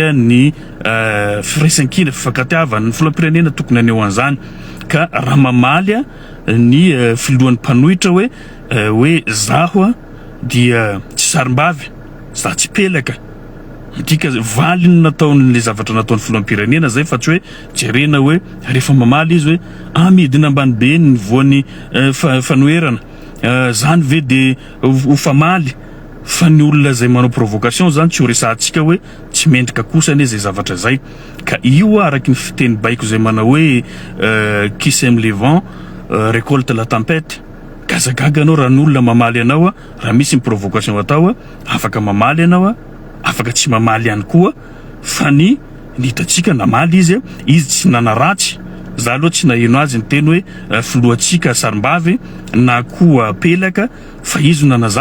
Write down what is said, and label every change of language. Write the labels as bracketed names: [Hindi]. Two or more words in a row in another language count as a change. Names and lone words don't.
[Malagasy] ny firaisan-kina fifankatiavana ny filoham-pirenena tokony aneo an'izany ka raha mamaly ny filohan'ny mpanohitra hoe zaho dia tsy sarim-bavy za tsy pelaka dika valy no nataon'le zavatra nataon'ny filoham-pirenena zay fa tsy hoe jerena hoe rehefa mamaly izy hoe amidina ambany be ny voan'ny fanoherana zany ve dia ho famaly fa ny olona zay manao provocation zany tsy ho resahantsika hoe tsy mendrika kosa ane zay zavatra zay ka io araky ny fiteny baiko zay manao hoe [French] qui sème le vent récolte la tempête [Malagasy] gazagaga anao raha ny olona mamaly anao raha misy ny provocation atao afaka mamaly anao afaka tsy mamaly ihany koa fa ny hitatsika namaly izy tsy nanaratsy za aloha tsy naheno azy ny teny hoe filohantsika sarim-bavy na koa pelaka fa izy no nanazava